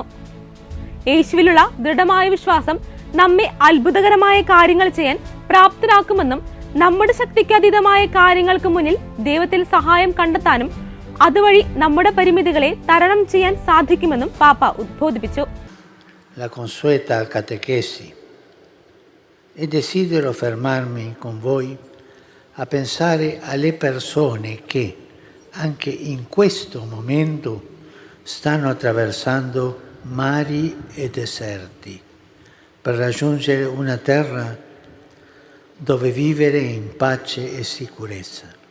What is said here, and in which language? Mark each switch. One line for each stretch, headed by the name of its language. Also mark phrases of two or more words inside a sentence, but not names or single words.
Malayalam: യേശുവിലുള്ള ദൃഢമായ വിശ്വാസം നമ്മെ അത്ഭുതകരമായ കാര്യങ്ങൾ ചെയ്യാൻ പ്രാപ്തരാക്കുമെന്നും നമ്മുടെ ശക്തിക്കതീതമായ കാര്യങ്ങൾക്ക് മുന്നിൽ ദൈവത്തിൽ സഹായം കണ്ടെത്താനും അതുവഴി നമ്മുടെ പരിമിതികളെ തരണം ചെയ്യാൻ സാധിക്കുമെന്നും പാപ്പ ഉദ്ബോധിപ്പിച്ചു.
Italian: La consueta catechesi e desidero fermarmi con voi a pensare alle persone che anche in questo momento stanno attraversando mari e deserti per raggiungere una terra dove vivere in pace e sicurezza.